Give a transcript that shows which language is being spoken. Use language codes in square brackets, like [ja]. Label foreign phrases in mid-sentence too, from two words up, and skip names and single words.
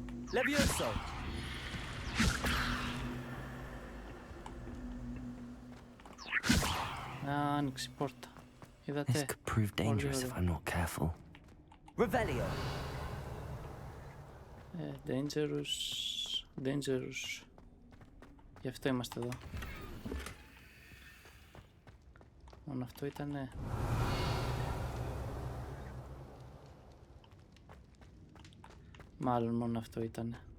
[el] Levioso. Άνοιξε η πόρτα. Είδατε. [en] This could prove dangerous if I'm not careful. Revelio. Dangerous. [el] Γι' αυτό είμαστε εδώ. Μόνο αυτό ήτανε. Μάλλον μόνο αυτό ήτανε.